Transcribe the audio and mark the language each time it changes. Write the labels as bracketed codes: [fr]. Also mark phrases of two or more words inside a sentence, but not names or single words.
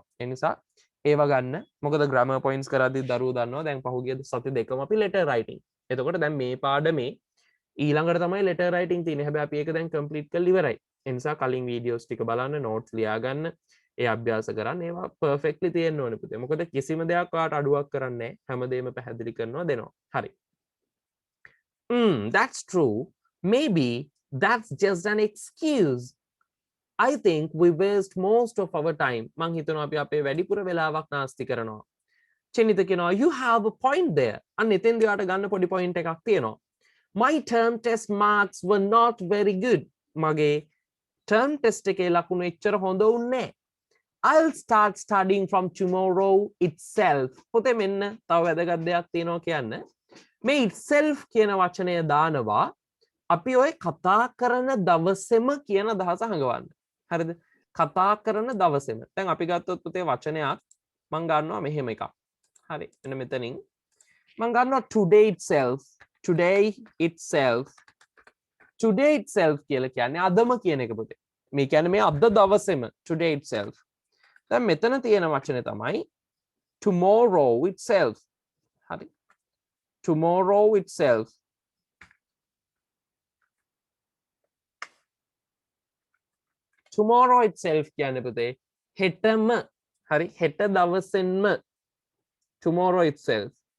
[si] ඒ නිසා ඒව ගන්න. මොකද [en] grammar points [si] කරද්දි දරුවෝ දන්නවා දැන් පහුගිය සති දෙකම අපි [en] letter writing. [si] එතකොට දැන් මේ පාඩමේ ඊළඟට තමයි [en] letter writing [si] තියෙන්නේ. හැබැයි අපි ඒක දැන් complete කරලා ඉවරයි. ඒ නිසා කලින් වීඩියෝස් ටික බලන්න notes ලියා ගන්න ඒ අභ්‍යාස කරන්න ඒවා perfectly තියෙන්න ඕනේ පුතේ. මොකද කිසිම දෙයක් ඔයාලට අඩුවක් කරන්නේ නැහැ. හැමදේම පැහැදිලි කරනවා දෙනවා. හරි. [en] That's true. Maybe that's just an excuse. I think we waste most of our time. [si] මං හිතනවා අපි අපේ වැඩිපුර වෙලාවක් නාස්ති කරනවා. [en] චෙනිත කියනවා you have a point there. [si] අන්න එතෙන්දී ඔයාලට ගන්න පොඩි point එකක් තියෙනවා. [en] My term test marks were not very good. [si] මගේ [en] term test [si] එකේ ලකුණු එච්චර හොඳ වුණේ නැහැ. [en] I'll start studying from tomorrow itself. [si] පොතේ මෙන්න තව වැදගත් දෙයක් තියෙනවා කියන්න. මේ itself කියන වචනය දානවා අපි ඔය කතා කරන දවසේම කියන අදහස හංගවන්න. හරිද? කතා කරන දවසේම. දැන් අපි ගත්තොත් පුතේ වචනයක් මම ගන්නවා මෙහෙම එකක්. හරි. එන්න මෙතනින් මම ගන්නවා [en] today itself. Today itself. Today itself [si] කියලා කියන්නේ අදම කියන එක පුතේ. මේ කියන්නේ මේ අද දවසේම [en] today itself. [si] දැන් මෙතන තියෙන වචනේ තමයි [en] tomorrow itself. [si] හරි. [en] Tomorrow itself. Tomorrow itself [si] කියන්නේ පුතේ හෙටම. හරි. හෙට දවසෙන්ම [en] tomorrow itself.